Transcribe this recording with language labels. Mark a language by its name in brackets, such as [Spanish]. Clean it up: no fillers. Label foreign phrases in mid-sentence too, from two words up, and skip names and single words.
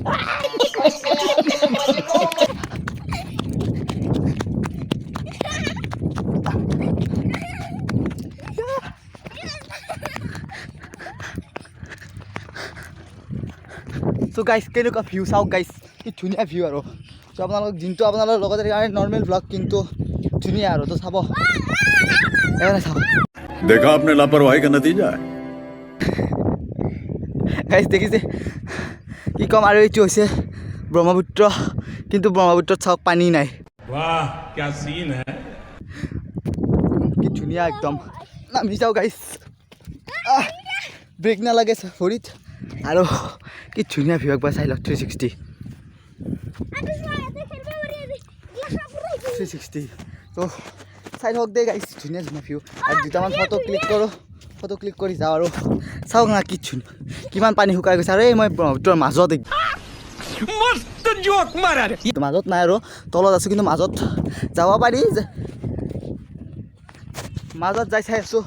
[English] so guys [Assamese] কেনেকুৱা ভিউ চাওক গাইজ কি ধুনীয়া ভিউ আৰু তো আপোনালোক দিনটো আপোনালোকৰ লগতে কাৰণে [English] normal blog [Assamese] কিন্তু ধুনীয়া আৰু তো চাব চাব [Hindi] देखा आपने लापरवाही का नतीजा है [Assamese] গাইজ দেখিছে কি ক'ম আৰু এইটো হৈছে ব্ৰহ্মপুত্ৰ কিন্তু ব্ৰহ্মপুত্ৰত চাওক পানী নাই [Hindi] वाह क्या सीन है [Assamese] কি ধুনীয়া একদম নামি যাওঁ গাইজ ব্ৰেক নালাগে ভৰিত আৰু কি ধুনীয়া ভিউ একবাৰ চাই লওক 360 তো চাই থাকক দেই গাইজ ধুনীয়া ধুনীয়া ভিউ আৰু দুটামান [English] photo click [Assamese] কৰি যাওঁ আৰু চাওক না কি ধুনীয়া কিমান পানী শুকাই গৈছে আৰু এই মই ব্ৰহ্মপুত্ৰৰ মাজত মাজত নাই আৰু তলত আছোঁ কিন্তু মাজত যাব পাৰি মাজত যাই চাই আছোঁ